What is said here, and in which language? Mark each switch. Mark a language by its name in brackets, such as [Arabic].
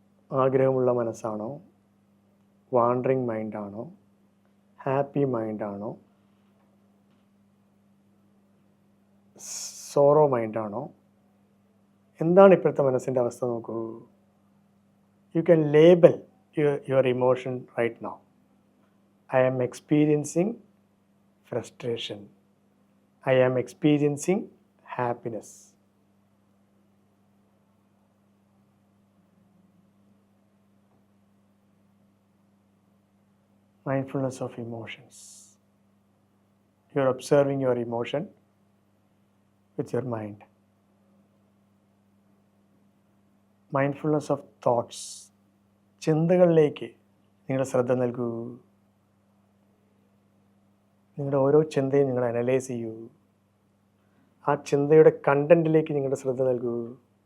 [Malayalam] ആഗ്രഹമുള്ള മനസ്സാണോ, wandering മൈൻഡാണോ, happy മൈൻഡാണോ, sorrow മൈൻഡാണോ, എന്താണ് ഇപ്പോഴത്തെ മനസ്സിൻ്റെ അവസ്ഥ നോക്കൂ. [English] You can label your emotion right now. I am experiencing frustration. I am experiencing happiness. Mindfulness of emotions. You are observing your emotion with your mind. Mindfulness of thoughts. [Malayalam] ചിന്തകളിലേക്ക് നിങ്ങളുടെ ശ്രദ്ധ നൽകൂ. നിങ്ങളുടെ ഓരോ ചിന്തയും നിങ്ങൾ അനലൈസ് ചെയ്യൂ. ആ ചിന്തയുടെ കണ്ടന്റിലേക്ക് നിങ്ങളുടെ ശ്രദ്ധ നൽകൂ.